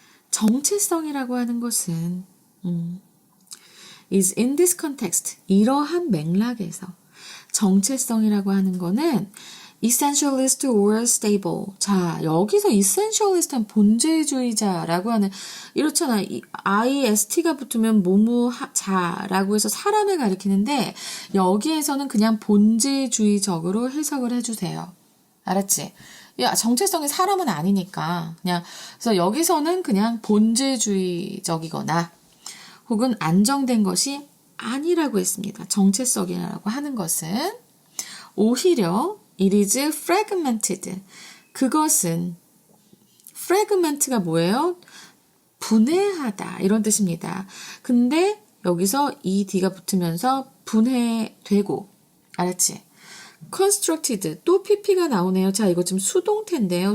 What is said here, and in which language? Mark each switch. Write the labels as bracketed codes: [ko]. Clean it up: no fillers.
[ko] 정체성이라고 하는 것은, [en] is in this context. [ko] 이러한 맥락에서. 정체성이라고 하는 거는 [en] essentialist or stable. [ko] 자, 여기서 essentialist는 본질주의자라고 하는, 이렇잖아. ist가 붙으면 뭐뭐자라고 해서 사람을 가리키는데, 여기에서는 그냥 본질주의적으로 해석을 해주세요. 알았지? 야, 정체성이 사람은 아니니까. 그냥, 그래서 여기서는 그냥 본질주의적이거나, 혹은 안정된 것이 아니라고 했습니다. 정체성이라고 하는 것은. 오히려, [en] it is fragmented. [ko] 그것은 fragment가 뭐예요? 분해하다 이런 뜻입니다. 근데 여기서 ed가 붙으면서 분해되고 알았지? constructed 또 pp가 나오네요. 자, 이거 지금 수동태인데요.